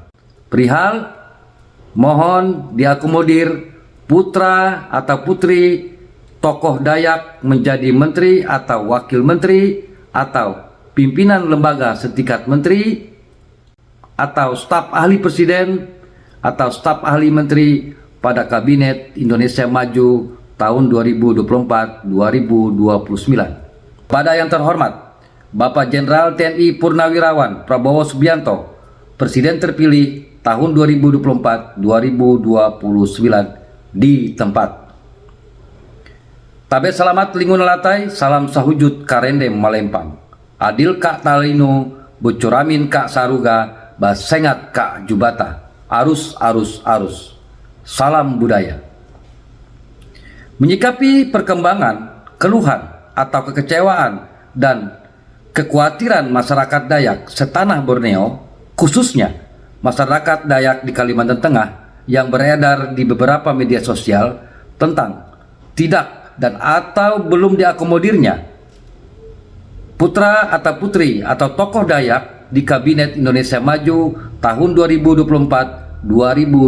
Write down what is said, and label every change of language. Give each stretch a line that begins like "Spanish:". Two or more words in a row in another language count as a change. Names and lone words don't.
Indonesian: Perihal mohon diakomodir putra atau putri tokoh Dayak menjadi menteri atau wakil menteri atau pimpinan lembaga setingkat menteri atau staf ahli presiden atau staf ahli menteri pada Kabinet Indonesia Maju tahun 2024-2029. Pada yang terhormat Bapak Jenderal TNI Purnawirawan Prabowo Subianto, Presiden terpilih tahun 2024-2029 di tempat.
Ngaju: Tabe selamat lingun latai, salam sahujud karendem malempang.
Kendayan: Adil kak talino, bocoramin kak saruga, basengat kak jubata. Arus arus arus.
Indonesian: Salam budaya. Menyikapi perkembangan, keluhan atau kekecewaan dan kekhawatiran masyarakat Dayak setanah Borneo, khususnya masyarakat Dayak di Kalimantan Tengah yang beredar di beberapa media sosial tentang tidak dan atau belum diakomodirnya putra atau putri atau tokoh Dayak di Kabinet Indonesia Maju tahun 2024-2029.